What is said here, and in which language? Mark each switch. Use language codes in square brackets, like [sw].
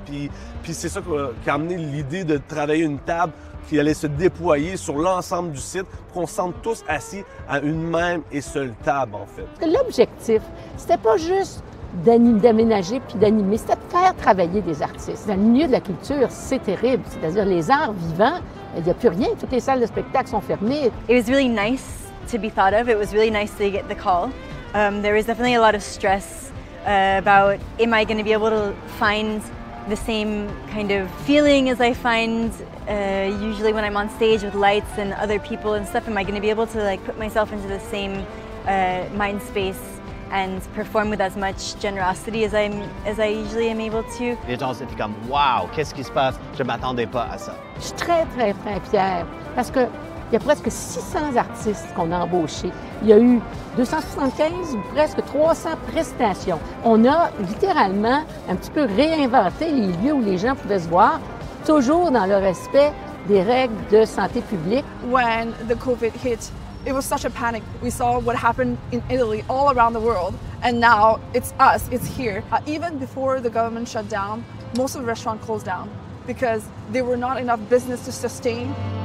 [fr] Puis c'est ça qui a amené l'idée de travailler une table qui allait se déployer sur l'ensemble du site pour qu'on se sente tous assis à une même et seule table, en fait. L'objectif, c'était pas juste d'aménager puis d'animer, c'était de faire travailler des artistes. Dans le milieu de la culture, c'est terrible. C'est-à-dire les arts vivants, il n'y a plus rien. Toutes les salles de spectacle sont fermées. [en] It was really nice to be thought of. It was really nice to get the call. There was definitely a lot of stress about, am I going to be able to find the same kind of feeling as I find usually when I'm on stage with lights and other people and stuff? Am I going to be able to like put myself into the same mind space and perform with as much generosity as I usually am able to? [fr] Les gens étaient comme « Wow, qu'est-ce qui se passe? Je ne m'attendais pas à ça. » Je suis très, très, très fière parce qu'il y a presque 600 artistes qu'on a embauchés. Il y a eu 275 ou presque 300 prestations. On a littéralement un petit peu réinventé les lieux où les gens pouvaient se voir, toujours dans le respect des règles de santé publique. [en] When the COVID hit, it was such a panic. We saw what happened in Italy, all around the world, and now it's us, it's here. Even before the government shut down, most of the restaurants closed down because there were not enough business to sustain.